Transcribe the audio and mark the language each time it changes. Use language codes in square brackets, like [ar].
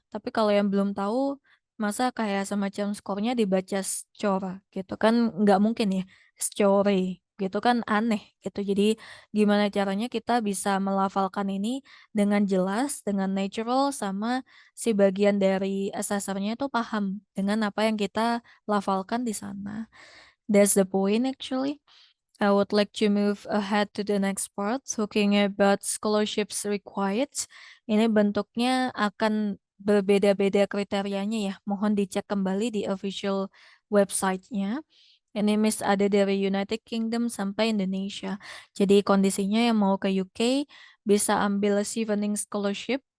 [id] Tapi kalau yang belum tahu, masa kayak semacam skornya dibaca scora gitu kan nggak mungkin ya. Score gitu kan aneh gitu. Jadi gimana caranya kita bisa melafalkan ini dengan jelas, dengan natural, sama si bagian dari assessornya itu paham dengan apa yang kita lafalkan di sana. [en] That's the point actually. I would like to move ahead to the next part, talking about scholarships required. [id] Ini bentuknya akan berbeda-beda kriterianya ya. Mohon dicek kembali di official website-nya. Ini ada dari United Kingdom sampai Indonesia. Jadi kondisinya yang mau ke UK bisa ambil Chevening Scholarship.